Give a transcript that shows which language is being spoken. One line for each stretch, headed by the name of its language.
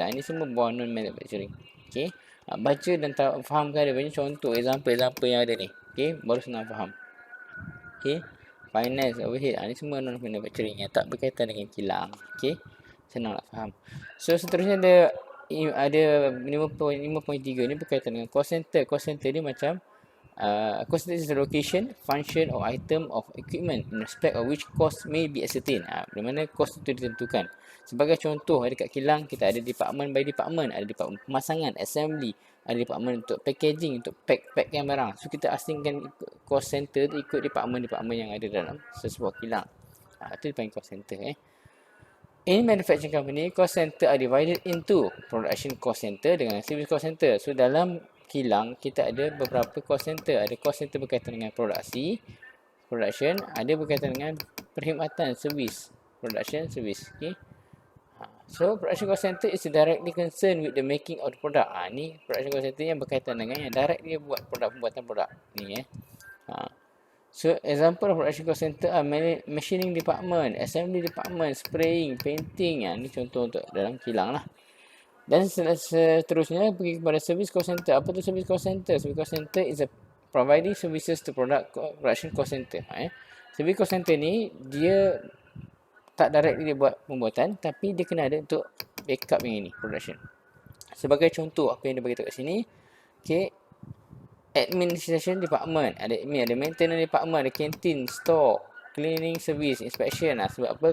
Malay: Ini semua bawah non-manufacturing. Okay. Baca dan fahamkan ada banyak contoh, example yang ada ni. Okay. Baru senang faham. Okay. Finance, overhead. Ini semua non-manufacturing yang tak berkaitan dengan kilang. Okay. Senang nak faham. So, seterusnya ada 5.3 ni berkaitan dengan cost center.
English: Cost center
Malay: ni macam
English: cost center is the location, function or item of equipment in respect of which cost may be ascertained.
Malay: Di mana cost itu ditentukan. Sebagai contoh, dekat kilang kita ada department by department. Ada department pemasangan, assembly. Ada department untuk packaging, untuk packkan barang. So, kita asingkan cost center tu ikut department-department yang ada dalam sesebuah kilang. Itu dipanggil cost center.
English: In manufacturing company, cost center are divided into production cost center dengan service cost center.
Malay: So, dalam kilang, kita ada beberapa cost center. Ada cost center berkaitan dengan production. Ada berkaitan dengan perkhidmatan, service.
English: Production, service. Okay. So, production cost center is directly concerned with the making of the product.
Malay: Ni production cost center yang berkaitan dengan yang direct dia buat pembuatan produk.
English: Ni So, example of production cost center are machining department, assembly department, spraying, painting.
Malay: Ini contoh untuk dalam kilang lah. Dan seterusnya pergi kepada service cost center. Apa tu
English: service cost center? Service cost center is a providing services to production cost center.
Malay: Service cost center ni dia tak directly dia buat pembuatan, tapi dia kena ada untuk backup yang ini, production. Sebagai contoh apa yang dia beritahu kat sini.
English: Okay. Administration department, ada admin, ada maintenance department, ada canteen, store, cleaning service, inspection.
Malay: Sebab apa?